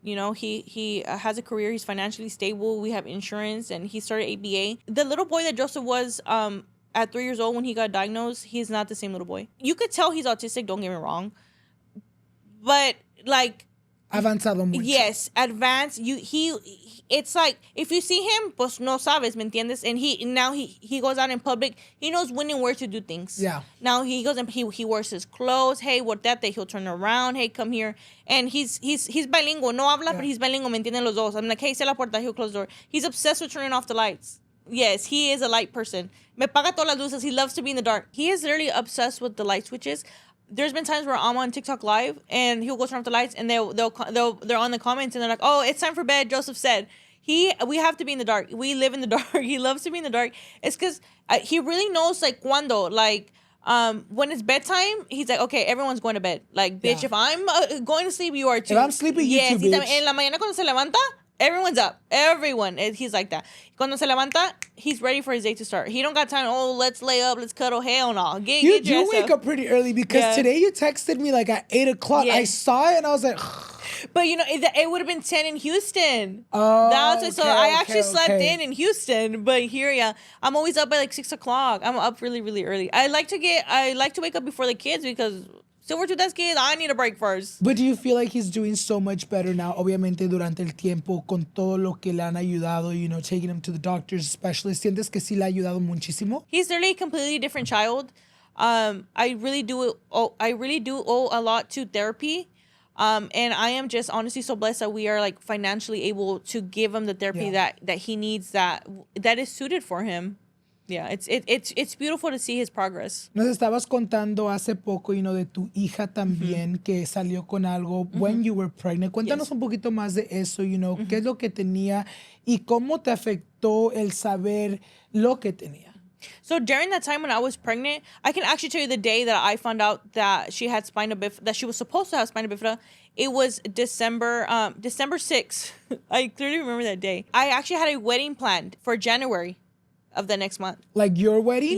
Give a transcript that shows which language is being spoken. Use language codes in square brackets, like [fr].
[en] You know, he has a career. He's financially stable. We have insurance, and he started ABA. The little boy that Joseph was at 3 years old when he got diagnosed, he's not the same little boy. You could tell he's autistic. Don't get me wrong, but like [es] avanzado mucho. [en] Yes, advanced. It's like if you see him, [es] pues no sabes, ¿me entiendes? [en] And he goes out in public. He knows when and where to do things. Yeah. Now he goes and he wears his clothes. Hey, what that? He'll turn around. Hey, come here. And he's bilingual. [es] No habla, [en] but he's bilingual. [es] ¿Me entienden los dos? [en] I'm like, hey, [es] cierra la puerta. [en] He'll close the door. He's obsessed with turning off the lights. Yes, he is a light person. [es] Me paga todas las luces. [en] He loves to be in the dark. He is literally obsessed with the light switches. There's been times where I'm on TikTok live and he'll go turn off the lights and they're on the comments and they're like, oh, it's time for bed. Joseph said we have to be in the dark. We live in the dark. He loves to be in the dark. It's because he really knows like cuando, like when it's bedtime, he's like, okay, everyone's going to bed. Like, bitch, if I'm going to sleep, you are too. If I'm sleeping, you too, bitch. [es] En la mañana cuando se levanta, [en] everyone's up. Everyone. He's like that. [es] Cuando se levanta, [en] he's ready for his day to start. He don't got time, oh, let's lay up, let's cuddle. Hell no. You do wake up pretty early because today you texted me like at 8 o'clock. I saw it and I was like... But, you know, it would have been 10 in Houston. Oh, So I actually slept in Houston. But here, yeah, I'm always up at like 6 o'clock. I'm up really, really early. I like to wake up before the kids because... Silver to that kids, I need a break first. But do you feel like he's doing so much better now? [es] Obviamente durante el tiempo con todo lo que le han ayudado, [en] you know, taking him to the doctors, specialists. [es] ¿Sientes que sí le ha ayudado muchísimo? [en] He's literally a completely different child. I really do owe a lot to therapy. And I am just honestly so blessed that we are like financially able to give him the therapy that he needs that is suited for him. Yeah, it's beautiful to see his progress. [es] Nos estabas contando hace poco, [en] you know, [es] de tu hija también que salió con algo [en] when you were pregnant. [es] Cuéntanos un poquito más de eso, [en] you know, [es] qué es lo que tenía y cómo te afectó el saber lo que tenía. [en] So during that time when I was pregnant, I can actually tell you the day that I found out that she had spina bifida, that she was supposed to have spina bifida. It was December 6th. I clearly remember that day. I actually had a wedding planned for January of the next month. Like your wedding?